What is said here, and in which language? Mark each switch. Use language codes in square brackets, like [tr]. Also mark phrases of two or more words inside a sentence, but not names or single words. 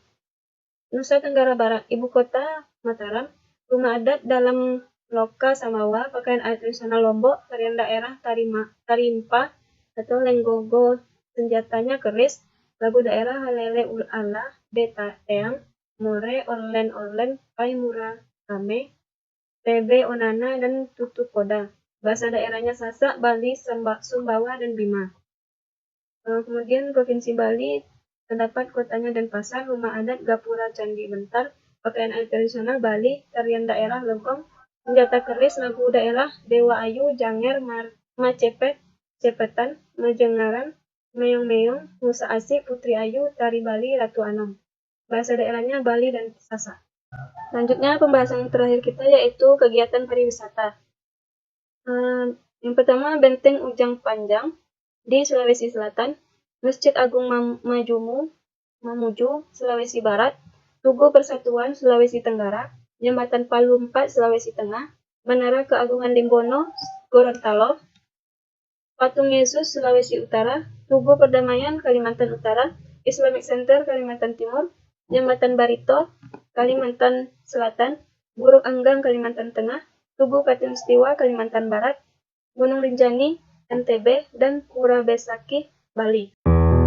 [id] Nusa Tenggara Barat, ibu kota Mataram, rumah adat dalam Loka Samawa, pakaian adat tradisional Lombok, tarian daerah Tarimpa atau Lenggogo, senjatanya keris, lagu daerah Halele Ulala, Beta Teang, More, Orlen, Pai Mura Kame, TB Onana, dan Tutu Koda. Bahasa daerahnya Sasak, Bali, Sumbawa, dan Bima. Kemudian Provinsi Bali terdapat kotanya Denpasar, rumah adat Gapura Candi Bentar, pakaian adat tradisional Bali, tarian daerah Lengkong, senjata keris, lagu daerah Dewa Ayu, Janger, Macepet, Cepetan, Majengaran, Meong-Meong, Musa Asih, Putri Ayu, Tari Bali, Ratu Anom. Bahasa daerahnya Bali dan Sasak. Selanjutnya pembahasan terakhir kita yaitu kegiatan pariwisata. Yang pertama Benteng Ujang Panjang di Sulawesi Selatan, Masjid Agung Mamuju, Sulawesi Barat, Tugu Persatuan Sulawesi Tenggara, Jembatan Palu 4 Sulawesi Tengah, Menara Keagungan Dembono, Gorontalo, Patung Yesus Sulawesi Utara, Tugu Perdamaian Kalimantan Utara, Islamic Center Kalimantan Timur, Jembatan Barito Kalimantan Selatan, Buruk Anggang Kalimantan Tengah, Tugu Katulistiwa Kalimantan Barat, Gunung Rinjani NTB, dan Pura Besakih Bali.